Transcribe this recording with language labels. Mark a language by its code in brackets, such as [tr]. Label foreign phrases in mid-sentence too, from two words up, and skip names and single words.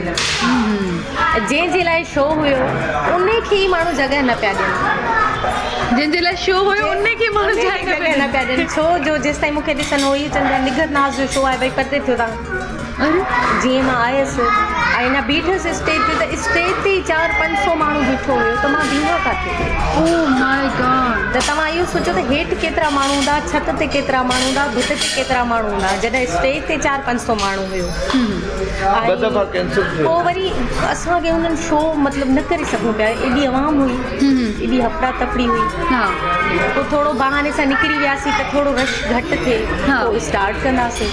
[sd] जंहिंजे लाइ शो हुयो उन खे ई माण्हू जॻह न पिया ॾियनि, जंहिंजे लाइ शो हुयो उन खे माण्हू जॻह न पिया ॾियनि। छो जो जेसिताईं मूंखे ॾिसनि हो इहो चवंदा निगत नाज़ जो शो आहे, भई पते थियो तव्हां। जीअं मां आयसि ऐं न बीठसि स्टेज ते, त स्टेज ते 400-500 माण्हू बीठो हुयो, त मां बीहा किथे? [en] Oh my God! [sd] त तव्हां इहो सोचो त हेठि केतिरा माण्हू हूंदा, छित ते केतिरा माण्हू हूंदा, भित ते केतिरा माण्हू हूंदा, जॾहिं स्टेज ते 400-500 माण्हू हुयो। पोइ वरी असांखे हुननि शो मतिलबु न करे सघूं पिया, एॾी आवाम हुई, एॾी हफ़ड़ा तफ़ड़ी हुई। पोइ थोरो बहाने सां निकिरी वियासीं त थोरो रश घटि थिए, पोइ स्टार्ट कंदासीं।